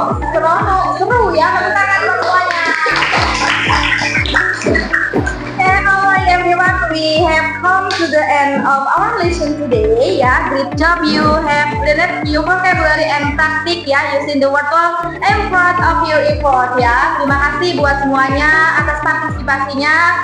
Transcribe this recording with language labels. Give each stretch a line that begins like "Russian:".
Indonesian: Seru ya. Tepuk tangan buat semuanya.
English: Alright everyone, we have come to the end of our lesson today ya. Great job, you have learned new vocabulary and tactic ya, using the word all. I'm proud of your effort ya.
Indonesian: Terima kasih buat semuanya atas partisipasinya.